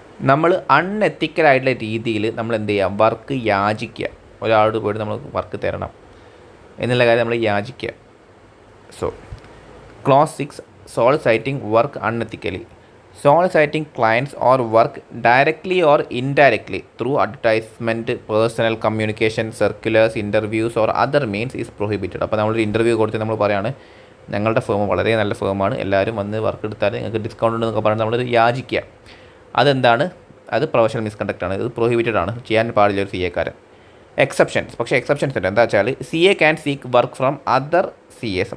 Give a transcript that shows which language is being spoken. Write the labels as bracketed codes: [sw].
[ml] നമ്മൾ അൺഎത്തിക്കലായിട്ടുള്ള രീതിയിൽ നമ്മൾ എന്ത് ചെയ്യുക, വർക്ക് യാചിക്കുക. ഒരാളോട് പോയിട്ട് നമ്മൾ വർക്ക് തരണം എന്നുള്ള കാര്യം നമ്മൾ യാചിക്കുക. [en] So clause 6, soliciting work unethically. Soliciting clients or work directly or indirectly through advertisement, personal communication, circulars, interviews or other means is prohibited. [ml] അപ്പോൾ നമ്മളൊരു ഇൻ്റർവ്യൂ കൊടുത്ത് നമ്മൾ പറയുകയാണ് ഞങ്ങളുടെ ഫേം വളരെ നല്ല ഫേമാണ്, എല്ലാവരും വന്ന് വർക്ക് എടുത്താൽ നിങ്ങൾക്ക് ഡിസ്കൗണ്ട് ഉണ്ടെന്നൊക്കെ പറഞ്ഞാൽ നമ്മൾ യാചിക്കുക. അതെന്താണ്, അത് പ്രൊഫഷണൽ മിസ്കണ്ടക്റ്റ് ആണ്, ഇത് പ്രൊഹിബിറ്റഡ് ആണ്, ചെയ്യാൻ പാടില്ല ഒരു CA കാരൻ. എക്സെപ്ഷൻസ്, പക്ഷേ എക്സെപ്ഷൻസ് ഉണ്ട്. എന്താ വെച്ചാൽ [en] CA can seek work from other CS.